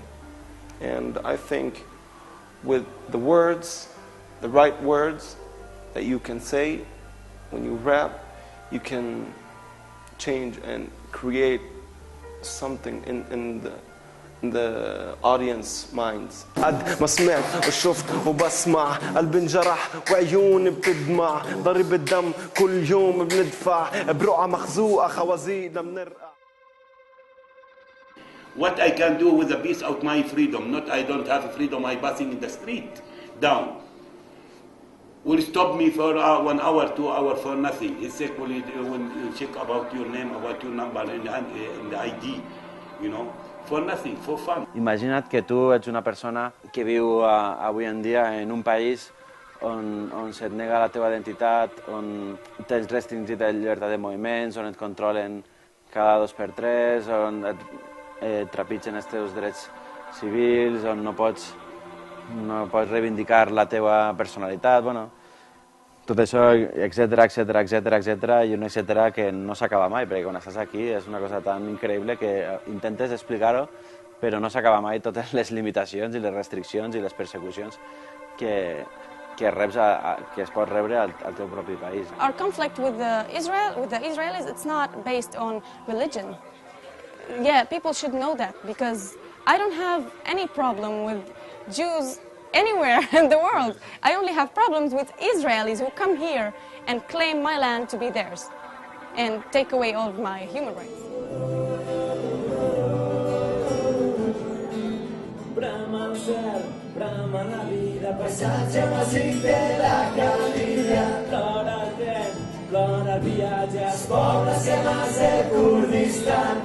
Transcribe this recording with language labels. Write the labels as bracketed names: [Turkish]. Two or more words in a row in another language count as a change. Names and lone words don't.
[English] And I think with the words, the right words that you can say when you rap, you can change and create something in the audience minds. [Arabic] قد ما سمعت وشفت وبسمع قلبي انجرح وعيوني بتدمع ضرب الدم كل يوم بندفع برقعة مخزوقة خوازيقنا بنرقع. [English] What I can do with a piece of my freedom, not I don't have freedom, I passing in the street down. Will stop me for 1 hour, 2 hours for nothing. He said, when you check about your name, about your number and the ID, you know, for nothing, for fun. [Catalan] Imagina't que tu ets una persona que viu avui en dia en un país on se't nega la teva identitat, on tens restringit la llibertat de moviments, on et controlen cada 2x3, on et trepitgen els teus drets civils, on no pots reivindicar la teva personalitat, bueno, tot això, etcètera, i un etcètera que no s'acaba mai, perquè quan estàs aquí és una cosa tan increïble que intentes explicar-ho, però no s'acaba mai totes les limitacions i les restriccions i les persecucions que es pot rebre al teu propi país. [English] Our conflict with the Israelis, it's not based on religion. Yeah, people should know that, because I don't have any problem with Jews anywhere in the world. I only have problems with Israelis who come here and claim my land to be theirs and take away all of my human rights. [Catalan] Brama el cel, brama la vida, paisatge bàsic de la Galícia. Plora el tren, plora el viatge, els pobles que mas del Kurdistan.